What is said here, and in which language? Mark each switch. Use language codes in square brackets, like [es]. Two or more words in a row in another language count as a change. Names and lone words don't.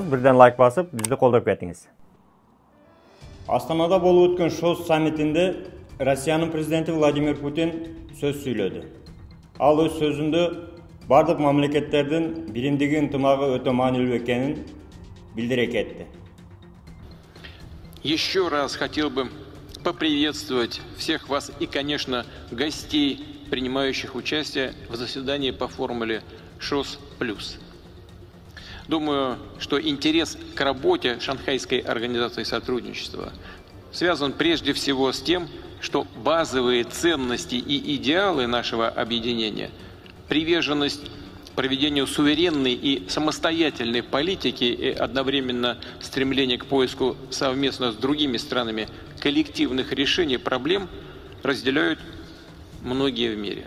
[ky] Бирден лайк басып, бизди колдоп кетиңиз. Астанада болуп өткөн ШОС саммитинде Россиянын президенти Владимир Путин сөз сүйлөдү. Ал өз сөзүндө бардык мамлекеттердин биримдиги ынтымагы өтө маанилүү экенин билдире кетти. [ru] Еще раз хотел бы поприветствовать всех вас и, конечно, гостей, принимающих участие в заседании по формуле ШОС+. Думаю, что интерес к работе Шанхайской организации сотрудничества связан прежде всего с тем, что базовые ценности и идеалы нашего объединения, приверженность проведению суверенной и самостоятельной политики и одновременно стремление к поиску совместно с другими странами коллективных решений проблем разделяют многие в мире.